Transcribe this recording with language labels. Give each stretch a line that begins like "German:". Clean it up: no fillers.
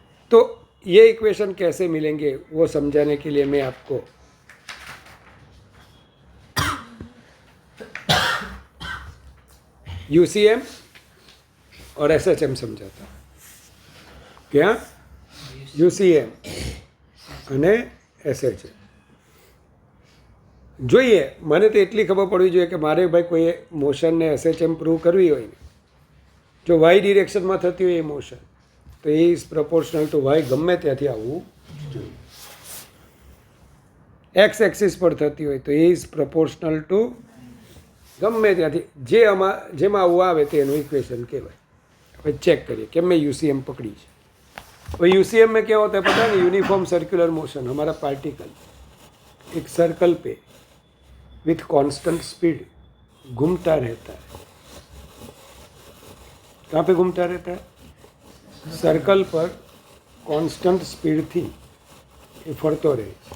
Hindi: तो ये इक्वेशन कैसे मिलेंगे वो समझाने के लिए मैं आपको यूसीएम और एसएचएम समझाता हूँ. क्या?
Gujarati: यूसीएम અને એસએચએમ. જોઈએ, મને તો એટલી ખબર પડવી જોઈએ કે મારે ભાઈ કોઈ મોશનને એસએચએમ પ્રૂવ કરવી હોય ને, જો વાય ડિરેક્શનમાં થતી હોય એ મોશન, તો એ ઇઝ પ્રપોર્શનલ ટુ વાય ગમે ત્યાંથી આવવું જોઈએ. એક્સ એક્સિસ પર થતી હોય તો એ ઇઝ પ્રપોર્શનલ ટુ ગમે ત્યાંથી જેમાં આવવું આવે તે એનું इक्वेशन કહેવાય. હવે ચેક કરીએ કે મેં यूसीएम
Hindi: पकड़ी है. तो यूसीएम में क्या होता है पता है? Uniform circular motion. हमारा पार्टिकल एक सर्कल पे विथ कांस्टेंट स्पीड घूमता रहता है. कहाँ पे घूमता रहता है? सर्कल पर कांस्टेंट स्पीड थी ये फरतो रहे.